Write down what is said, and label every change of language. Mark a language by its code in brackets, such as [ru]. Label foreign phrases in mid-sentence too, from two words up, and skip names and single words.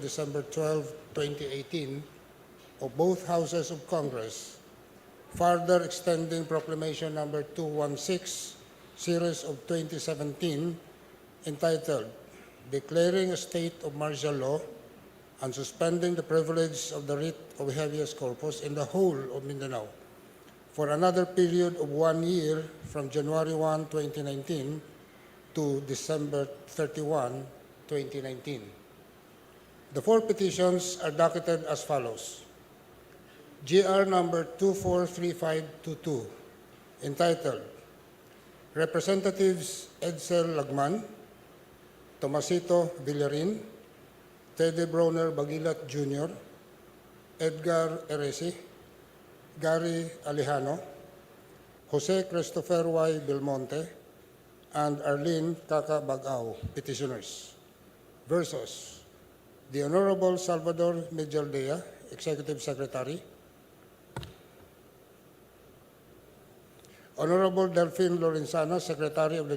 [en] December 12, 2018, of both Houses of Congress, further extending Proclamation Number 216, Series of 2017, entitled Declaring a State of Martial Law and Suspending the Privilege of the Writ of Habeas Corpus in the whole of Mindanao for another period of 1 year from January 1, 2019 to December 31, 2019. The 4 petitions are docketed as follows. GR number 243522, entitled Representatives Edsel Lachman, Tomasito Villarin, Teddy Broner Bagilat Jr., Edgar Eresi, Gary Alejano, Jose Christopher Y. Belmonte, and Arlene Kaka Bagao, petitioners, versus the Honorable Salvador Medjaldea, Executive Secretary, Honorable Delphine Lorenzana, Secretary of the